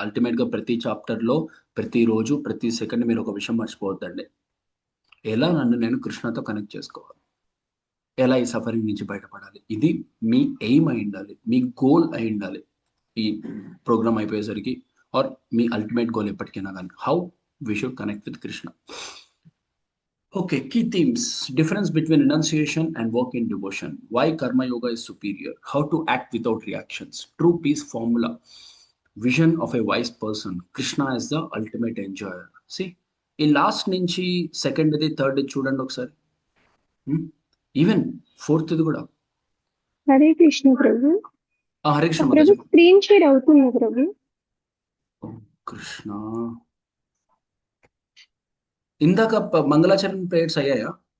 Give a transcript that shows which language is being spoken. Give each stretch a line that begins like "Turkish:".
Telugu: అల్టిమేట్గా ప్రతి చాప్టర్లో ప్రతిరోజు ప్రతి సెకండ్ మీరు ఒక విషయం మర్చిపోవద్దండి. ఎలా నన్ను నేను కృష్ణతో కనెక్ట్ చేసుకోవాలి, ఎలా ఈ సఫరింగ్ నుంచి బయటపడాలి, ఇది మీ ఎయిమ్ అయి ఉండాలి, మీ గోల్ అయి ఉండాలి ఈ ప్రోగ్రామ్ అయిపోయేసరికి.
English: are మీ ultimate goal
Telugu: ఎప్పటికైనా కానీ
English: How we should connect with Krishna. Okay, key themes: difference between renunciation and work in devotion. Why karma yoga is superior. How to act without reactions. True peace formula. Vision of a wise person. Krishna is the ultimate enjoyer.
Telugu: See, ఈ last నుంచి సెకండ్ది third చూడండి ఒకసారి. Even ఫోర్త్ది కూడా. హరే కృష్ణ ప్రభు. హరే కృష్ణ ప్రభు Mataji. Screen share అవుతుంది ప్రభు. కృష్ణ ఇందాక మంగళాచరణ prayers అయ్యాయా?